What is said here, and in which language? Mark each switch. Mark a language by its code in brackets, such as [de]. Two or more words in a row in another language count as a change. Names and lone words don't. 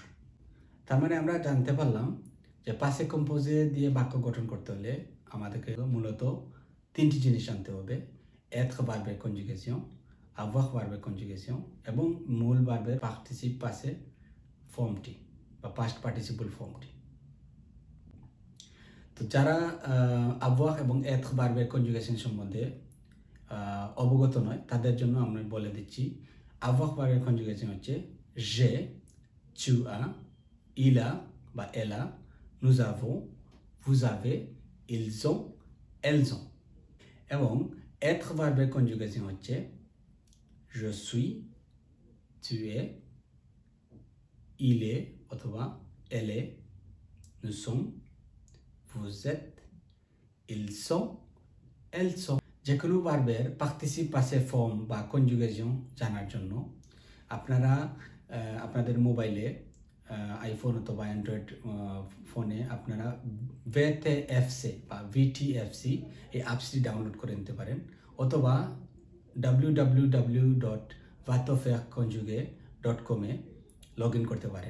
[bn] তার মানে আমরা জানতে পারলাম যে [fr] passé composé [bn] দিয়ে বাক্য গঠন করতে হলে আমাদেরকে মূলত তিনটি জিনিস জানতে হবে: être ভার্বের কনজুগেশন, avoir ভার্বের কনজুগেশন এবং মূল ভার্বের [fr] participe passé [bn] ফর্মটি বা [en] past participle [bn] ফর্মটি। তো যারা avoir এবং être ভার্বের কনজুগেশন সম্বন্ধে অবগত নয় তাদের জন্য আমরা বলে দিচ্ছি। [fr] avoir [bn] ভার্বের কনজুগেশন হচ্ছে [fr] j'ai, tu as, il a বা elle a, nous avons, vous avez, ils ont, elles ont। এবং être [bn] ভার্বের কনজুগেশন হচ্ছে [fr] je suis, tu es, il est অথবা elle est, nous sommes, vous êtes, ils sont, elles sont। [bn] যে কোনো ভার্বের [fr] participe passé [bn] ফর্ম বা কনজুগেশন জানার জন্য আপনারা আপনাদের মোবাইলে আইফোন অথবা অ্যান্ড্রয়েড ফোনে আপনারা VTFC বা VTFC এই অ্যাপসটি ডাউনলোড করে নিতে পারেন, অথবা www.vatofaireconjugue.com লগ ইন করতে পারেন।